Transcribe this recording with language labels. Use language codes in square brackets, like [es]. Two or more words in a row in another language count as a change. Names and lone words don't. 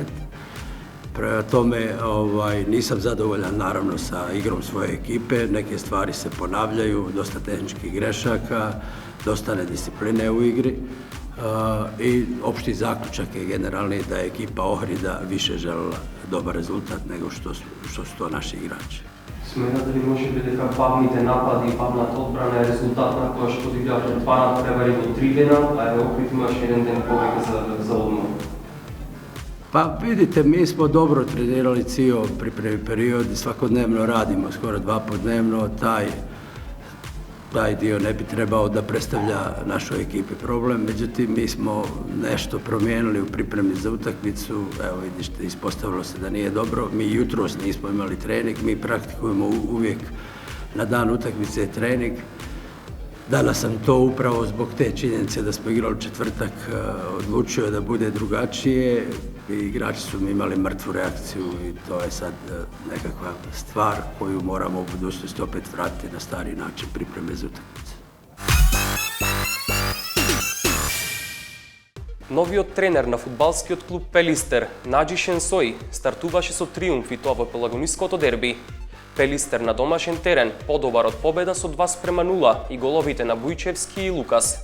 [bs] Prema tome nisam zadovoljan naravno sa igrom svoje ekipe, neke stvari se ponavljaju, dosta tehničkih grešaka, dosta nediscipline u igri i opšti zaključak je generalni da je ekipa Ohrida više želela dobar rezultat nego što su to naši igrači. Smatrate li [mk] може би дека павните напади и павната одбрана е резултат на тоа што одигравте два надпревари во 3 дена, а е Охрид имаше 1 ден повеќе за одмор? [bs] Pa vidite, mi smo dobro trenirali cijel pripremni period i svakodnevno radimo, skoro 2 puta dnevno. Taj dio ne bi trebao da predstavlja našoj ekipi problem, međutim mi smo nešto promijenili u pripremi za utakmicu. Evo vidite, ispostavilo se da nije dobro. Mi jutros nismo imali trening, mi praktikujemo uvijek na dan utakmice trening. Danas sam to upravo zbog te činjenice da smo igrali četvrtak odlučio da bude drugačije i igrači su mi imali mrtvu reakciju i to je sad nekakva stvar koju moramo u budućnosti opet vratiti na stari način pripreme za utakmice. [mk] Новиот тренер на фудбалскиот клуб Пелистер, Наџи Шенсои, стартуваше со триумф и тоа во пелагониското дерби. Пелистер на домашен терен подобар од победа со 2:0 и головите на Бујчевски и Лукас.